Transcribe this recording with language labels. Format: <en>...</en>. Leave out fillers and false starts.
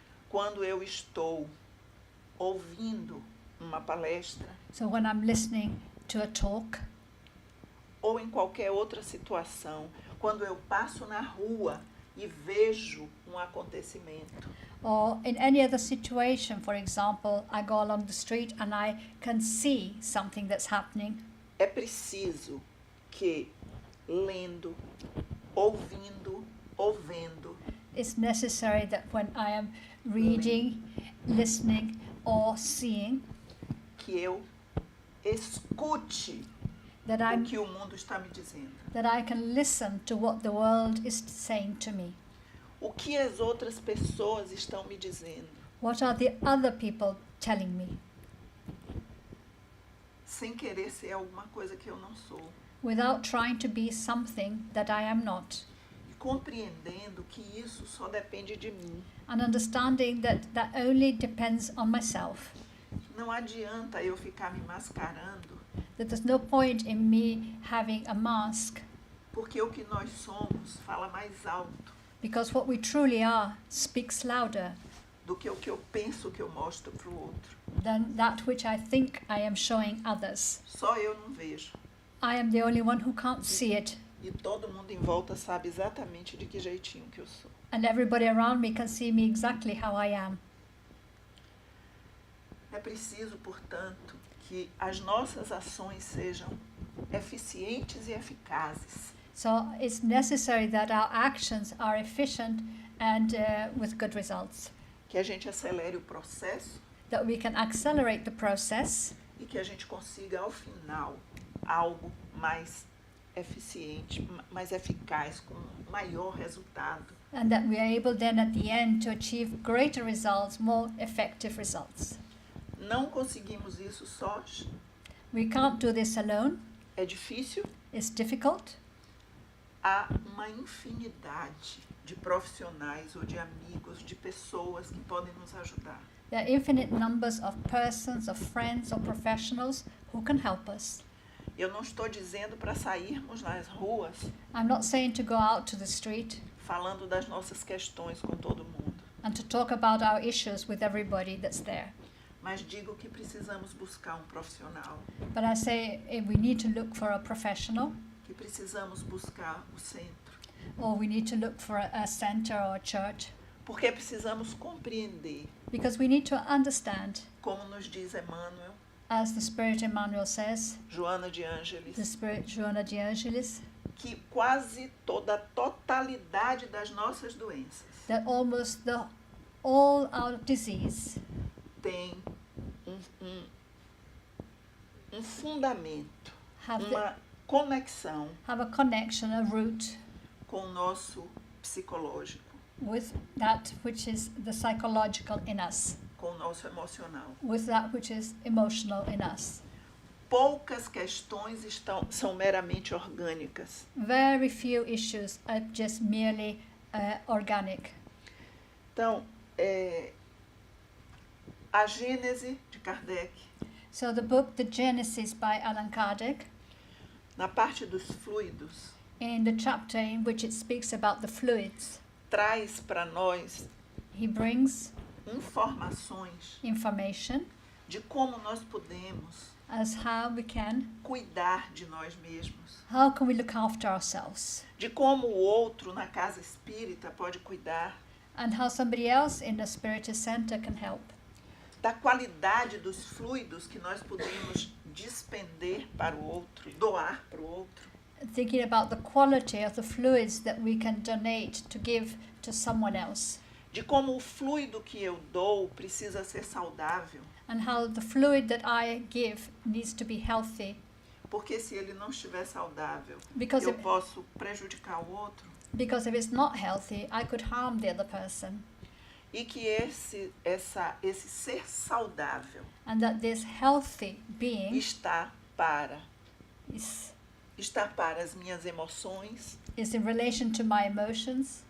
<pt>quando eu estou ouvindo uma palestra,</pt> <en>so when I'm listening to a talk,</en> <pt>ou em qualquer outra situação, quando eu passo na rua e vejo um acontecimento,</pt> <en>or in any other situation, for example, I go along the street and I can see something that's happening,</en> <pt>é preciso que, lendo, ouvindo ou vendo,</pt> <en>it's necessary that when I am reading, listening, or seeing,</en> <pt>que eu escute</pt> <en>that</en> <pt>o</pt> <en>I'm</en> <pt>que o mundo está me dizendo.</pt> <en>that I can listen to what the world is saying to me.</en> <pt>O que as outras pessoas estão me dizendo,</pt> <en>What are the other people telling me?</en> <pt>sem querer ser alguma coisa que eu não sou.</pt> <en>Without trying to be something that I am not.</en> <pt>E compreendendo que isso só depende de mim.</pt> <en>And understanding that that only depends on myself.</en> <pt>Não adianta eu ficar me mascarando,</pt> <en>That there's no point in me having a mask,</en> <pt>porque o que nós somos fala mais alto</pt> <en>because what we truly are speaks louder</en> <pt>do que o que eu penso que eu mostro para o outro.</pt> <en>than that which I think I am showing others.</en> <pt>Só eu não vejo.</pt> <en>I am the only one who can't see it,</en> <pt>E todo mundo em volta sabe exatamente de que jeitinho que eu sou.</pt> <en>and everybody around me can see me exactly how I am.</en> <pt>É preciso, portanto, que as nossas ações sejam eficientes e eficazes.</pt> <en>So it's necessary that our actions are efficient and with good results.</en> <pt>Que a gente acelere o processo</pt> <en>That we can accelerate the process</en> <pt>e que a gente consiga, ao final, algo mais eficiente, mais eficaz, com maior resultado.</pt> <en>and that we are able then at the end to achieve greater results, more effective results.</en> <pt>Não conseguimos isso sós.</pt> <en>We can't do this alone.</en> <pt>É difícil.</pt> <en>It's difficult.</en> <pt>Há uma infinidade de profissionais ou de amigos, de pessoas que podem nos ajudar.</pt> <en>There are infinite numbers of persons, of friends, or professionals who can help us.</en> <pt>Eu não estou dizendo para sairmos nas ruas</pt> <en>I'm not saying to go out to the street</en> <pt>falando das nossas questões com todo mundo,</pt> <en>and to talk about our issues with everybody that's there.</en> <pt>mas digo que precisamos buscar um profissional,</pt> <en>But I say we need to look for a professional,</en> <pt>que precisamos buscar o centro,</pt> <en>or we need to look for a center or a church,</en> <pt>porque precisamos compreender,</pt> <en>because we need to understand,</en> <pt>como nos diz Emmanuel,</pt> <en>as the Spirit Emmanuel says,</en> <pt>Joana de</pt> <en>the</en> <pt>Ângeles,</pt> <en>Spirit Joana de Angelis,</en> <pt>que quase toda a totalidade das nossas doenças</pt> <en>that almost all our disease</en> <pt>tem um fundamento,</pt> <en>have</en> <pt>uma conexão</pt> <en>have a connection, a root</en> <pt>com o nosso psicológico,</pt> <en>with that which is the psychological in us,</en> <pt>com o nosso emocional.</pt> <en>with that which is emotional in us.</en> <pt>Poucas questões são meramente orgânicas.</pt> <en>Very few issues are just merely organic.</en> <pt>Então, a Gênese de Kardec,</pt> <en>So the book The Genesis by Allan Kardec,</en> <pt>na parte dos fluidos,</pt> <en>in the chapter in which it speaks about the fluids,</en> <pt>traz para nós</pt> <en>he brings</en> <pt>informações</pt> <en>information</en> <pt>de como nós podemos</pt> <en>as how we can,</en> <pt>cuidar de nós mesmos,</pt> <en>how can we look after ourselves,</en> <pt>de como o outro na casa espírita pode cuidar,</pt> <en>and how somebody else in the Spiritist Center can help,</en> <pt>da qualidade dos fluidos que nós podemos despender para o outro, doar para o outro,</pt> <en>thinking about the quality of the fluids that we can donate to give to someone else,</en> <pt>de como o fluido que eu dou precisa ser saudável,</pt> <en>and how the fluid that I give needs to be healthy,</en> <pt>porque se ele não estiver saudável,</pt> <en>because</en> <pt>eu</pt> <en>if,</en> <pt>posso prejudicar o outro.</pt> <en>because if it's not healthy, I could harm the other person.</en> <pt>E que esse ser saudável</pt> <en>and that this healthy being</en> <pt>está para</pt> <en>is</en> <pt>as minhas emoções,</pt> <en>in relation to my emotions,</en>